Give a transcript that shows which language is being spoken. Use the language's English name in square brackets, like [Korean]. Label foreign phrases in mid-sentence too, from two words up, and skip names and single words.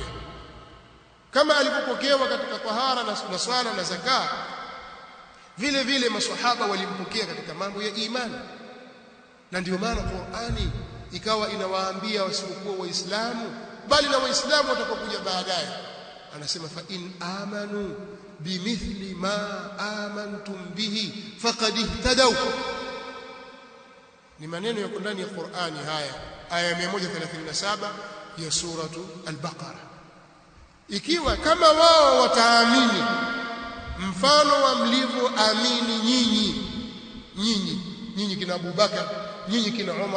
[Swahili] Kama alipopokewa katika tahara na swala na zaka, vile vile maswahaba walimpokea katika mambo ya imani. Na ndio maana Qur'ani ikawa inawaambia wasiokuwa waislamu, bali na waislamu watakaokuja baadaye, anasema [Arabic] فإن آمنوا بمثل ما آمنتم به فقد اهتدوا. [Swahili] Ni maneno yako ndani ya Qur'ani haya, aya 137 ya suratu al-Baqara. Ikiwa kama wao wataamini mfano wa mlivyoamini nyinyi kina Abu Bakar, nyinyi kina Umar,